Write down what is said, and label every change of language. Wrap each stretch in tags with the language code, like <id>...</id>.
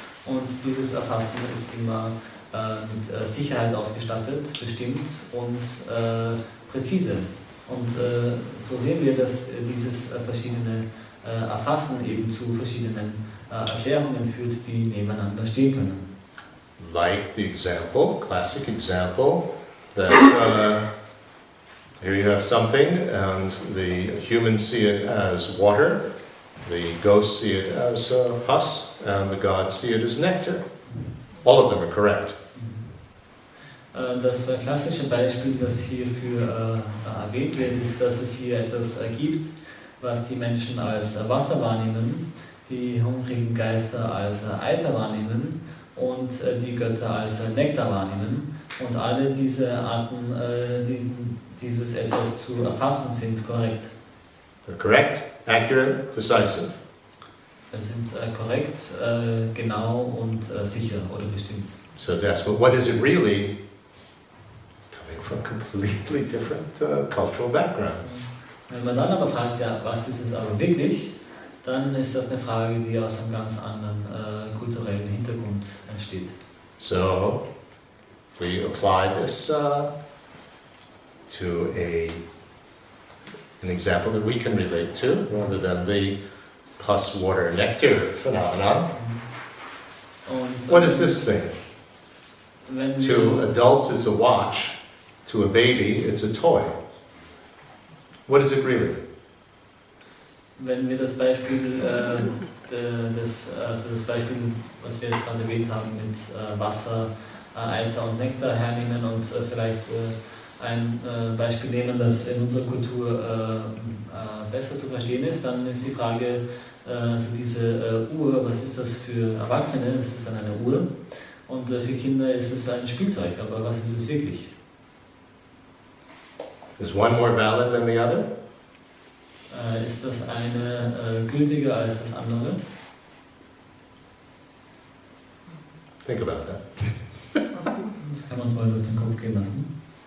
<de>Und dieses Erfassen ist immer mit Sicherheit ausgestattet, bestimmt und präzise. Und so sehen wir, dass dieses verschiedene Erfassen eben zu verschiedenen Erklärungen führt, die nebeneinander stehen können.</de> <en>Like the example, classic example, that here you have something and the humans see it as water, the ghosts see it as pus, and the gods see it as nectar. All of them are correct.</en> <de>Das klassische Beispiel, das hierfür erwähnt wird, ist, dass es hier etwas gibt, was die Menschen als Wasser wahrnehmen, die hungrigen Geister als Eiter wahrnehmen und die Götter als Nektar wahrnehmen. Und alle diese Arten, dieses etwas zu erfassen, sind korrekt.</de> <en>They're correct, accurate, decisive.</en> <de>Sind korrekt, genau und sicher oder bestimmt.</de> <en>So to ask, but what is it really? It's coming from a completely different cultural background.</en> <de>Wenn man dann aber fragt, ja, was ist es aber wirklich, dann ist das eine Frage, die aus einem ganz anderen kulturellen Hintergrund entsteht.</de> <en>So we apply this to an example that we can relate to, rather than the pus, water, nectar phenomenon.</en> <de>Und,</de> <en>What is this thing? To</en> <de>wir,</de> <en>adults it's a watch, to a baby it's a toy. What is it really?</en> <de>wenn wir das Beispiel, das Beispiel, was wir jetzt gerade erwähnt haben, mit Wasser, Eiter und Nektar hernehmen und vielleicht ein Beispiel nehmen, das in unserer Kultur besser zu verstehen ist, dann ist die Frage, so diese Uhr, was ist das für Erwachsene? Das ist dann eine Uhr. Und für Kinder ist es ein Spielzeug, aber was ist es wirklich?</de> <en>Is one more valid than the other?</en> <de>Ist das eine gültiger als das andere?</de> <en>Think about that.</en> <de>Das kann man uns mal durch den Kopf gehen lassen.</de>